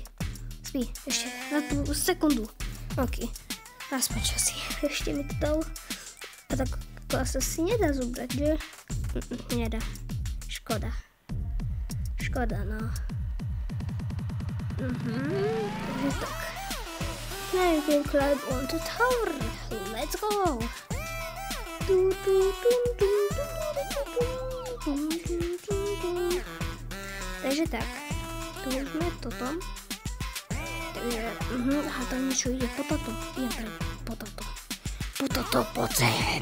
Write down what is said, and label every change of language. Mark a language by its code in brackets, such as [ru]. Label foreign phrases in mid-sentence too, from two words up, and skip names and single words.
[sk] Spí, ešte na tú sekundu. OK. Aspoň časy. Ešte mi to dal. A tak to asi nedá zobrať, že? Nedá. Škoda. Škoda, no. Takže tak. [en] Now you can climb on the tower. Let's go. [sk] Takže tak. Tu sme toto. Takže, aha, tam niečo ide. Potato. Idem pre potato. Potato, poď sem.